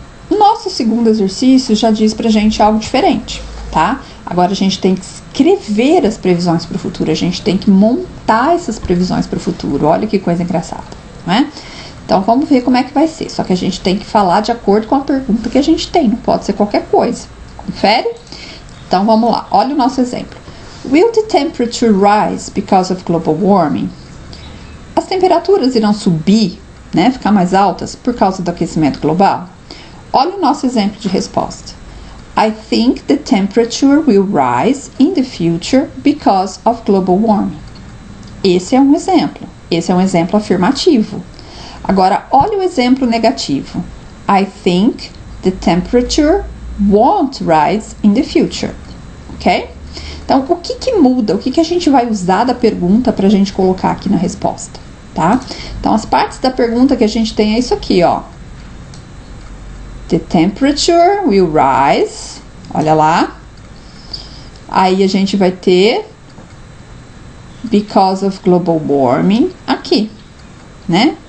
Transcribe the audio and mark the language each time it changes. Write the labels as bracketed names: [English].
[Portuguese] O nosso segundo exercício já diz pra gente algo diferente, tá? Agora, a gente tem que escrever as previsões para o futuro, a gente tem que montar essas previsões para o futuro. Olha que coisa engraçada, não é? Então, vamos ver como é que vai ser. Só que a gente tem que falar de acordo com a pergunta que a gente tem, não pode ser qualquer coisa. Confere? Então, vamos lá. Olha o nosso exemplo. [English] Will the temperature rise because of global warming? [Portuguese] As temperaturas irão subir, né, ficar mais altas por causa do aquecimento global? Olha o nosso exemplo de resposta. [English] I think the temperature will rise in the future because of global warming. [Portuguese] Esse é um exemplo. Esse é um exemplo afirmativo. Agora, olha o exemplo negativo. [English] I think the temperature won't rise in the future. Ok? [Portuguese] Então, o que muda? O que a gente vai usar da pergunta para a gente colocar aqui na resposta, tá? Então, as partes da pergunta que a gente tem é isso aqui, ó. [English] The temperature will rise. [Portuguese] Olha lá. Aí, a gente vai ter [English] because of global warming [Portuguese] aqui, né?